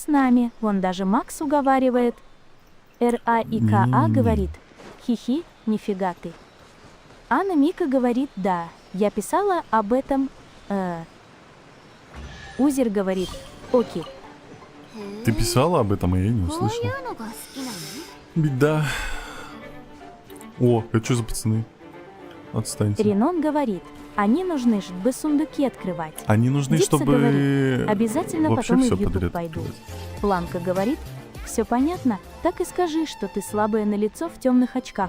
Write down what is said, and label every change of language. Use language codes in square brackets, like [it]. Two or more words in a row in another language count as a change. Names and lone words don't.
[ru] с нами, вон даже Макс уговаривает. РАИКА Не-не-не. говорит, хихи, нифига ты. Анна Мика говорит, да, я писала об этом, Узер говорит, окей. Ты писала об этом, а я не [ja] こう [ru] услышал. [ja] いうのが好きなの？ [ru] Беда. О, это что за пацаны? Отстаньте. Ренон говорит, они нужны, чтобы сундуки открывать. Они нужны, Дипса чтобы говорит, обязательно вообще потом и все в YouTube подряд пойду. открывать. Бланка говорит, все понятно, так и скажи, что ты слабое на лицо в темных очках.